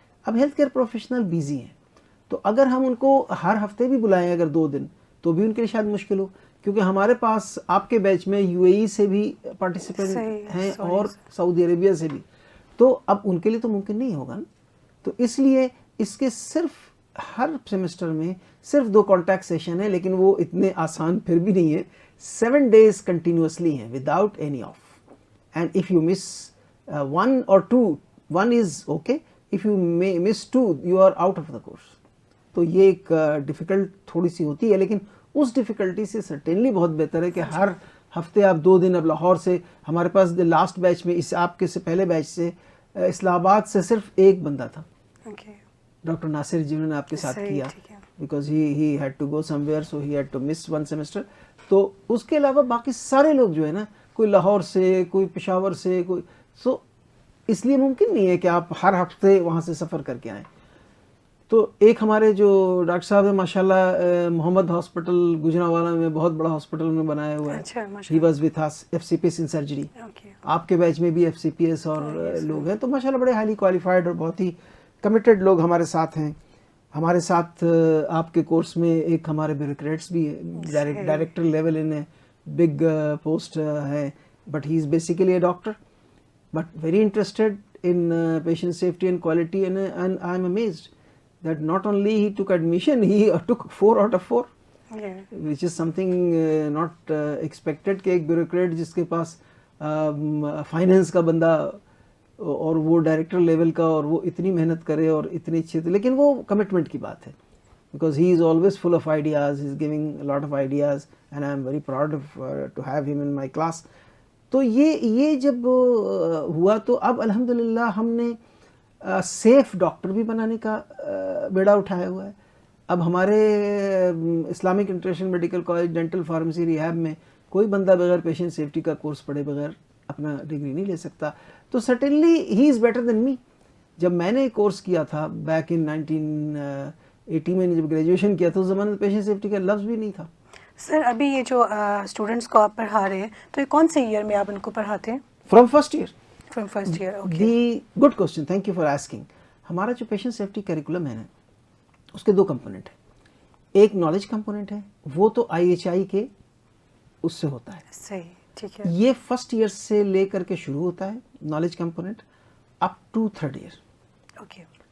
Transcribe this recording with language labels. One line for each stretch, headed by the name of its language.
Urdu: اب health care professional busy ہیں, تو اگر ہم ان کو ہر ہفتے بھی بلائیں اگر 2 دن, تو بھی ان کے لیے شاید مشکل ہو, کیونکہ ہمارے پاس آپ کے بیچ میں UAE سے بھی پارٹیسپینٹ ہیں اور سعودی عربیہ سے بھی, تو اب ان کے لیے تو ممکن نہیں ہوگا نا. تو اس لیے اس کے صرف ہر سیمسٹر میں صرف 2 کانٹیکٹ سیشن ہیں, لیکن وہ اتنے آسان پھر بھی نہیں ہے.
English: 7 days continuously ہیں without any off, and if you miss 1 or 2, 1 is okay, if you miss 2 you are out of the course.
Urdu: تو یہ ایک ڈیفیکلٹ تھوڑی سی ہوتی ہے, لیکن اس ڈیفیکلٹی سے سرٹینلی بہت بہتر ہے کہ ہر ہفتے آپ 2 دن. اب لاہور سے ہمارے پاس لاسٹ بیچ میں, اس آپ کے سے پہلے بیچ سے اسلام آباد سے صرف 1 بندہ تھا, ڈاکٹر ناصر, جنہوں نے آپ کے ساتھ کیا,
English: Because he had to go somewhere, so he had to miss 1 semester.
Urdu: تو اس کے علاوہ باقی سارے لوگ جو ہے نا, کوئی لاہور سے, کوئی پشاور سے, کوئی, سو اس لیے ممکن نہیں ہے کہ آپ ہر ہفتے وہاں سے سفر کر کے آئیں. تو ایک ہمارے جو ڈاکٹر صاحب ہیں ماشاءاللہ, محمد ہاسپٹل گجرانوالہ میں, بہت بڑا ہاسپٹل میں بنایا ہوا ہے,
English: He was with his FCPS in surgery.
Urdu: آپ کے بیچ میں بھی FCPS اور لوگ ہیں, تو ماشاءاللہ بڑے ہائیلی کوالیفائڈ اور بہت ہی کمیٹڈ لوگ ہمارے ساتھ ہیں. ہمارے ساتھ آپ کے کورس میں ایک ہمارے بیوروکریٹس بھی ہیں,
English: director level in big post ہے, but he is basically a doctor, but very interested in patient safety and quality, and I am amazed that not only he took admission, he took 4 out of 4, which is something not expected
Urdu: کہ ایک bureaucrat جس کے پاس finance کا بندہ اور وہ director level کا, اور وہ اتنی محنت کرے اور اتنی اچھے, لیکن وہ کمٹمنٹ کی بات ہے,
English: because he is always full of ideas, he is giving a lot of ideas, and I am very proud of to have him in my class.
Urdu: تو یہ جب ہوا, تو اب الحمدللہ ہم نے سیف ڈاکٹر بھی بنانے کا بیڑا اٹھایا ہوا ہے. اب ہمارے Islamic international medical college dental pharmacy rehab میں کوئی بندہ بغیر پیشنٹ سیفٹی کا کورس پڑھے بغیر اپنا ڈگری نہیں لے سکتا.
English: تو certainly he is better than me.
Urdu: جب میں نے کورس کیا تھا بیک ان 1980 میں, جب گریجویشن کیا تھا, اس زمانے میں پیشنٹ سیفٹی کا لفظ بھی نہیں تھا. سر ابھی یہ جو اسٹوڈنٹس کو آپ پڑھا رہے ہیں, تو یہ کون سے ایئر میں آپ ان کو پڑھاتے ہیں؟
English: From first year. From first year, okay. The good question, thank you for asking.
Urdu: ہمارا جو پیشنٹ سیفٹی کریکولم ہے نا اس کے 2 کمپوننٹ ہیں. ایک نالج کمپوننٹ ہے, وہ تو IHI کے اس سے ہوتا ہے. صحیح, ٹھیک ہے. یہ فرسٹ ایئر سے لے کر کے شروع ہوتا ہے knowledge component up to 3rd year.
English: Okay.